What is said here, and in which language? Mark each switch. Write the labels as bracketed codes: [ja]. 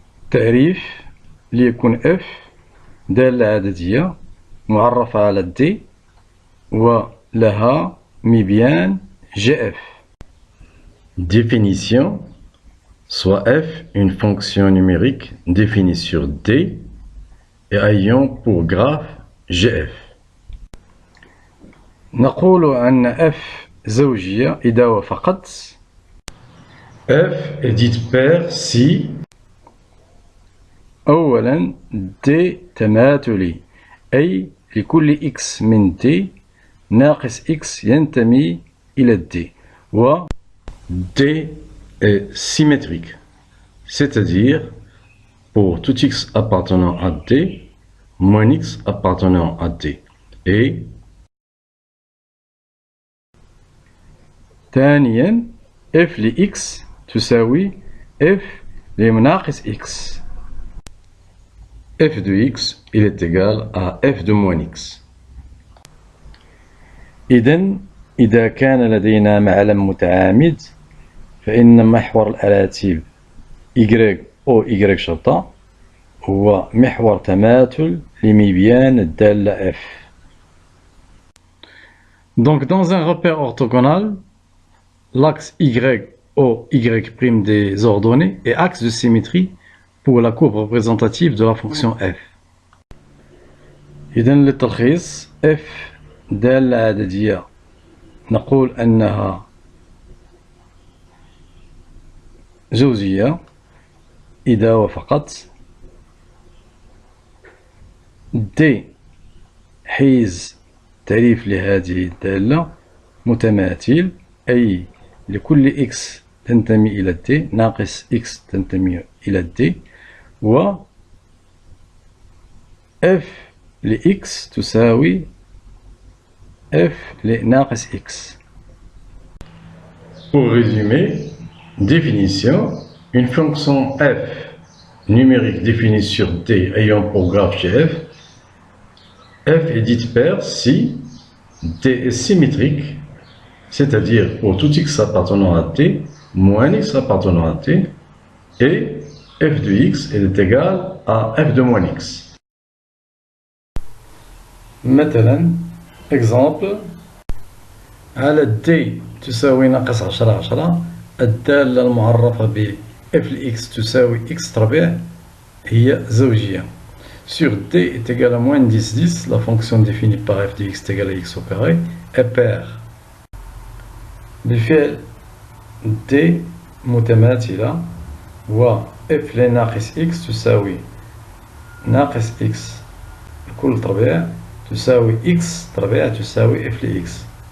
[ar] تعريف ليكون اف دالة عددية معرفة على دي ولها مبيان جي اف. [fr] Définition: soit f une fonction numérique définie sur D et ayant pour graphe gf. [ar] نقول أن f زوجية إذا وافقت [fr] f est dite paire si [ar] أولا D تماثلي، أي لكل x من D ناقص x ينتمي إلى D، و [fr] D est symétrique, c'est-à-dire pour tout x appartenant à D, moins x appartenant à D. [ar] Et ثانيا f لx تساوي f لناقص x. [fr] f de x il est égal à f de moins x. [ar] إذا كان لدينا معلم متعامد فإن محور الأراتب y أو y شرطة هو محور تماثل لمبيان الدالة f. [fr] Donc dans un repère orthogonal, l'axe y au y' des ordonnées est axe de symétrie pour la courbe représentative de la fonction f. [ar] إذن للتلخيص f دالة عددية نقول أنها زوجية إذا وافقت D حيز تعريف لهذه الدالة متماثل، أي لكل x تنتمي إلى D ناقص x تنتمي إلى D، و f لx تساوي f لناقص x. [fr] Pour résumer, définition: une fonction f numérique définie sur D ayant pour graphe gf, f est dite paire si D est symétrique, c'est-à-dire pour tout x appartenant à D, moins x appartenant à D, et f de x est égal à f de moins x. [ar] مثلا exemple على D تساوي ناقص 10 الدالة المعرفة ب f لx تساوي x تربيع هي زوجية. [fr] Sur D est égal à moins 10, la fonction définie par f de x est égale à x au carré est paire. [ar] بفعل D متماثلة و f لناقص x تساوي ناقص x الكل تربيع تساوي x تربيع تساوي f لx.